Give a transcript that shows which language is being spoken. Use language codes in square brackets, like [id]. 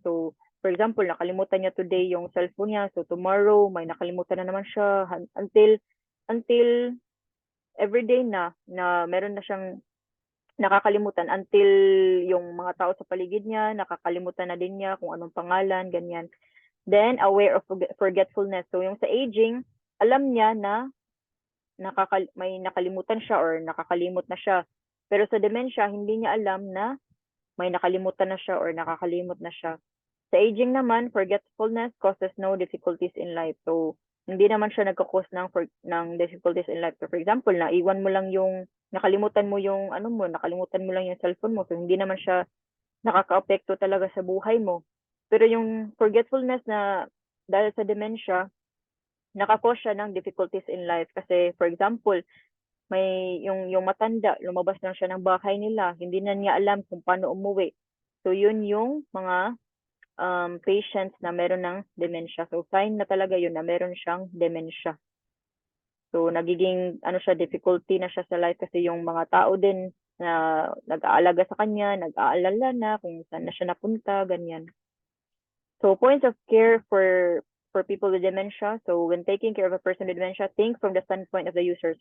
[en] So, for example, [tl] nakalimutan niya today yung cellphone niya. So, tomorrow, may nakalimutan na naman siya. Until everyday na meron na siyang nakakalimutan. Until yung mga tao sa paligid niya, nakakalimutan na din niya kung anong pangalan, ganyan. [en] Then, aware of forgetfulness. [tl] So, yung sa aging, alam niya na may nakalimutan siya or nakakalimot na siya. Pero sa dementia, hindi niya alam na may nakalimutan na siya or nakakalimot na siya. Sa aging naman, [en] forgetfulness causes no difficulties in life. [tl] So, hindi naman siya nagkakos ng [en] difficulties in life. [tl] So, for example, nakalimutan mo yung nakalimutan mo lang yung cellphone mo. So, hindi naman siya nakaka-apekto talaga sa buhay mo. Pero yung forgetfulness na dahil sa dementia, nakakos siya ng [en] difficulties in life. [tl] Kasi, for example, may yung matanda, lumabas lang siya ng bahay nila, hindi na niya alam kung paano umuwi. So, yun yung mga patients na meron ng dementia. So, sign na talaga yun na meron siyang dementia. So, nagiging, difficulty na siya sa life kasi yung mga tao din na nag-aalaga sa kanya, nag-aalala na kung saan na siya napunta, ganyan. [en] So, points of care for people with dementia. So, when taking care of a person with dementia, think from the standpoint of the user.